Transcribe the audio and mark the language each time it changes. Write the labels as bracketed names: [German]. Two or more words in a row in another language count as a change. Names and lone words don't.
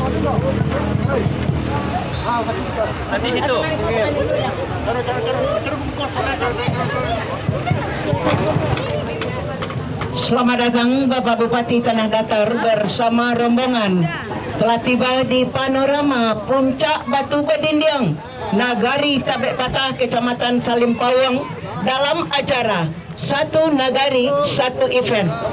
[Indonesian] Nanti situ. Selamat datang Bapak Bupati Tanah Datar bersama rombongan telah tiba di Panorama Puncak Batu Badindiang, Nagari Tabek Patah, Kecamatan Salimpawang dalam acara Satu Nagari Satu Event.